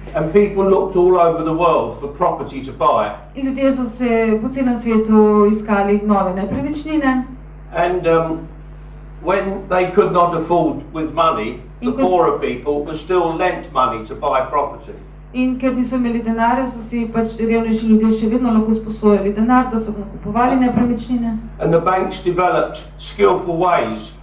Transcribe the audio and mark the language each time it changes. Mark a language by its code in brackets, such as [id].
[en] And people looked all over the world for property to buy. [sl] In ljudje so se po celem svetu iskali nove nepremičnine. [en] And when they could not afford with money, the poorer people were still lent money to buy property. [sl] In ker niso imeli denarja, so si pač revnejši ljudje še vedno lahko sposojali denar, da so nakupovali nepremičnine. [en] And the banks developed skillful ways